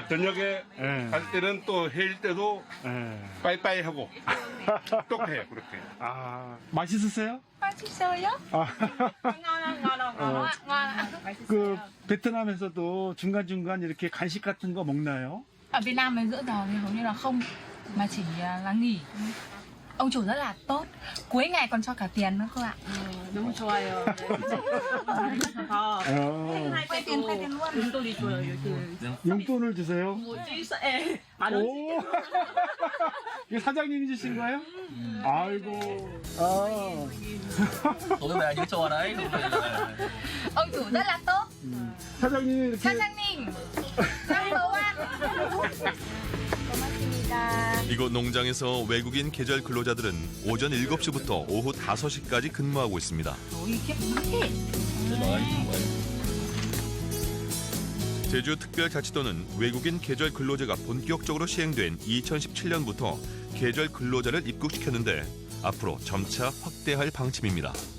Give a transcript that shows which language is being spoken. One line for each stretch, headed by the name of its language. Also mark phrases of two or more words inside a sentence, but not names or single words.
Korean: 저녁에 갈 때는 또 해일 때도 빠이빠이 하고. 꼭 해요, 그렇게. 맛있으세요? 맛있어요? ngon. 그 베트남에서도 중간중간 이렇게 간식 같은 거 먹나요?
Vietnamese: Ở Việt Nam mình giữa giờ thì hầu như là không, mà chỉ là nghỉ. Ông chủ rất là tốt, cuối ngày còn cho cả tiền nữa cơ ạ.
Korean: 너무 좋아요.
Vietnamese: khoe tiền luôn.
Korean: 용돈이 줘요. 용돈을 주세요? 뭐지? 만 원. 오. 이거 사장님이 주신 거예요? 아이고.
Vietnamese: Tối về như trò đấy. Ông chủ rất là tốt.
Korean: 사장님이 이렇게. 사장님,
English: number one.
Korean: 고맙습니다. 이곳 농장에서 외국인 계절 근로자들은 오전 7시부터 오후 5시까지 근무하고 있습니다. 제주특별자치도는 외국인 계절 근로제가 본격적으로 시행된 2017년부터 계절 근로자를 입국시켰는데 앞으로 점차 확대할 방침입니다.